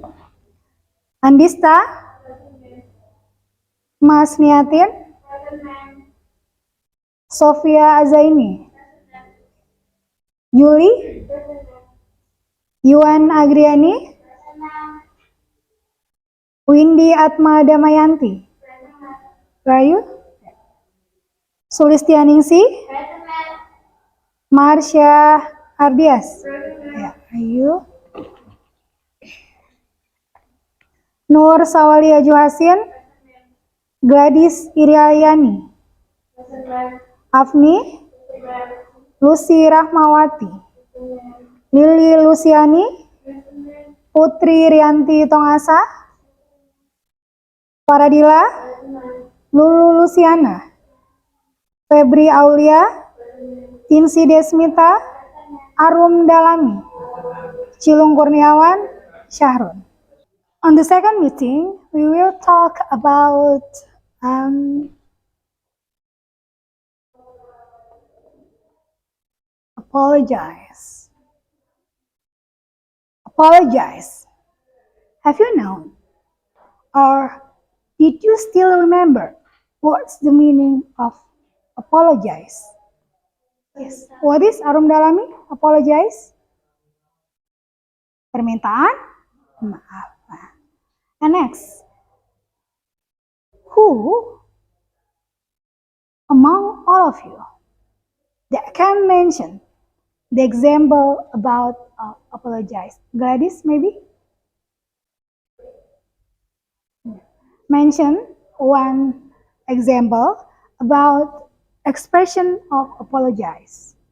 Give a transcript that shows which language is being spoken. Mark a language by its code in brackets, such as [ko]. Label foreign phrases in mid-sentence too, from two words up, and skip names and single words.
[en] Andista, Mas Niatin, Sofia Azaini, Yuli, Yuan Agriani, Windy Atma Damayanti. Where are you? Sulistianingsi, Marsha Ardias. Yeah, are you? Nur Sawalia Juhasin, Gladys Iriayani, Afni, Lucy Rahmawati, Lili Luciani, Putri Rianti Tongasa, Paradila, Lulu Luciana, Febri Aulia, Tinsi Desmita, Arum Dalami, Cilung Kurniawan, Syahrun. On the second meeting, we will talk about apologize. Apologize. Have you known, or did you still remember what's the meaning of apologize? Yes. What is Arum Dalami? Apologize? [id] Permintaan maaf. [en] And next, who among all of you that can mention the example about apologize? Gladys, maybe? Mention one example about expression of apologize.